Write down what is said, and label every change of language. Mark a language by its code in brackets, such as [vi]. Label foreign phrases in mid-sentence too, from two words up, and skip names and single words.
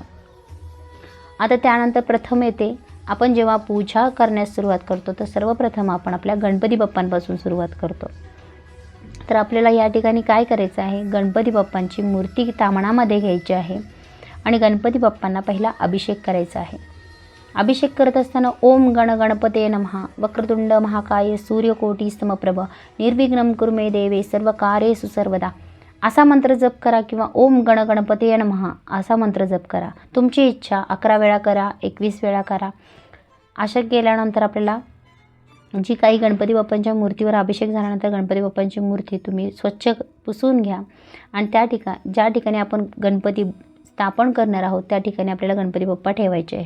[mr] आता त्यानंतर प्रथम येते, आपण जेव्हा पूजा करण्यास सुरुवात करतो तर सर्वप्रथम आपण आपल्या गणपती बाप्पांपासून सुरुवात करतो. तर आपल्याला या ठिकाणी काय करायचं आहे, गणपती बाप्पांची मूर्ती तामणामध्ये घ्यायची आहे आणि गणपती बाप्पांना पहिला अभिषेक करायचा आहे. अभिषेक करत असताना [sa] ओम गण गणपते नमः वक्रतुंड महाकाय सूर्यकोटी समप्रभ निर्विघ्नं कुरु मे देवे सर्व कार्येषु सर्वदा [mr] असा मंत्र जप करा किंवा [sa] ओम गण गणपते नमः [mr] असा मंत्र जप करा. तुमची इच्छा 11 वेळा करा, 21 वेळा करा. अशा केल्यानंतर आपल्याला जी काही गणपती बाप्पांच्या मूर्तीवर अभिषेक झाल्यानंतर गणपती बाप्पांची मूर्ती तुम्ही स्वच्छ पुसून घ्या आणि ज्या ठिकाणी आपण गणपती स्थापन करणार आहोत त्या ठिकाणी आपल्याला गणपती बाप्पा ठेवायचे आहेत.